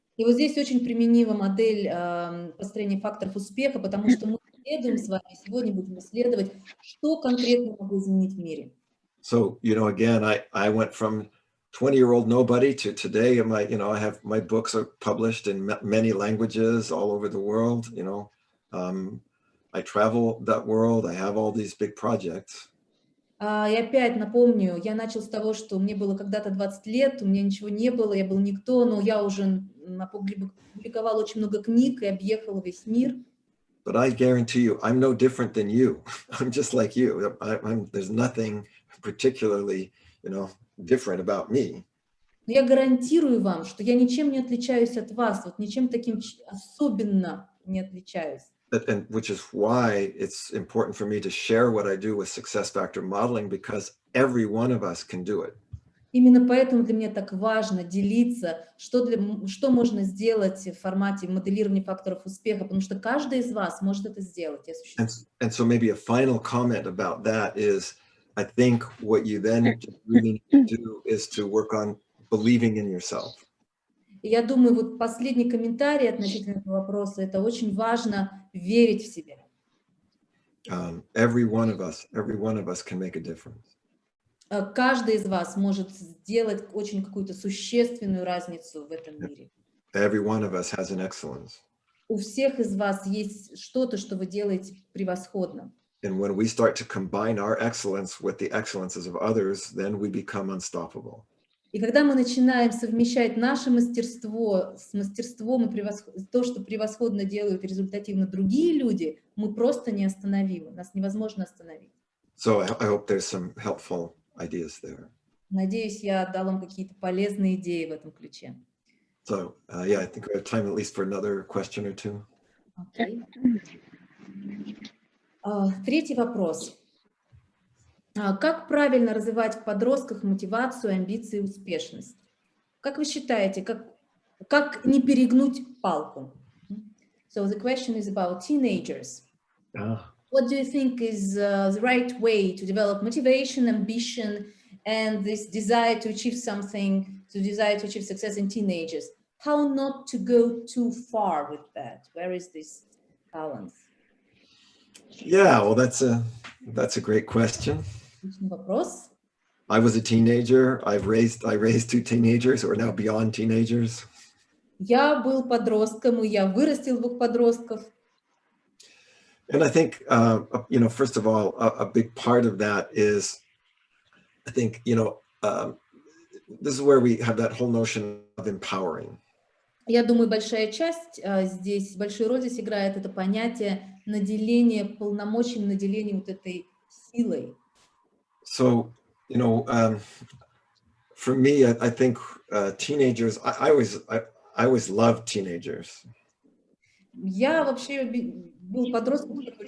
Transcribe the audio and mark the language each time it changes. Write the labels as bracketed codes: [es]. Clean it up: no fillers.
[ru] И вот здесь очень применима модель построения факторов успеха, потому что мы исследуем с вами, сегодня будем исследовать, что конкретно могу изменить в мире. [en] So, again, I went from 20-year-old nobody to today. I have my books are published in many languages all over the world. I travel that world. I have all these big projects. [ru] И опять напомню, я начал с того, что мне было когда-то 20 лет, у меня ничего не было, я был никто, но я уже опубликовал очень много книг и объехал весь мир. [en] But I guarantee you, I'm no different than you. I'm just like you. There's nothing particularly, different about me. [ru] Но я гарантирую вам, что я ничем не отличаюсь от вас, вот ничем таким особенно не отличаюсь. [en] And which is why it's important for me to share what I do with success factor modeling, because every one of us can do it. [ru] Именно поэтому для меня так важно делиться, что можно сделать в формате моделирования факторов успеха, потому что каждый из вас может это сделать. [en] And so maybe a final comment about that is, I think what you then really need to do is to work on believing in yourself. [ru] И я думаю, вот последний комментарий относительно этого вопроса, это очень важно верить в себя. [en] Every one of us can make a difference. [ru] Каждый из вас может сделать очень какую-то существенную разницу в этом мире. [en] Every one of us has an excellence. [ru] У всех из вас есть что-то, что вы делаете превосходно. [en] And when we start to combine our excellence with the excellences of others, then we become unstoppable. [ru] И когда мы начинаем совмещать наше мастерство с мастерством и то, что превосходно делают результативно другие люди, мы просто неостановимы, нас невозможно остановить. [en] So I hope there's some helpful ideas there. [ru] Надеюсь, я дал вам какие-то полезные идеи в этом ключе. [en] So yeah, I think we have time at least for another question or two. Okay. [ru] Третий вопрос. Как правильно развивать в подростках мотивацию, амбиции и успешность? Как вы считаете, как не перегнуть палку? [en] So the question is about teenagers. What do you think is the right way to develop motivation, ambition, and this desire to achieve something, to desire to achieve success in teenagers? How not to go too far with that? Where is this balance? Yeah, well, that's a great question. [ru] Вопрос. [en] I was a teenager. I raised two teenagers who are now beyond teenagers. [ru] Я был подростком, и я вырастил двух подростков. [en] And I think, first of all, a big part of that is, I think, this is where we have that whole notion of empowering. [ru] Я думаю, большая часть здесь, большую роль здесь играет это понятие наделения полномочиями, наделения вот этой силой. [en] So, for me, I think teenagers, I always loved teenagers. [ru] Я вообще был подростком.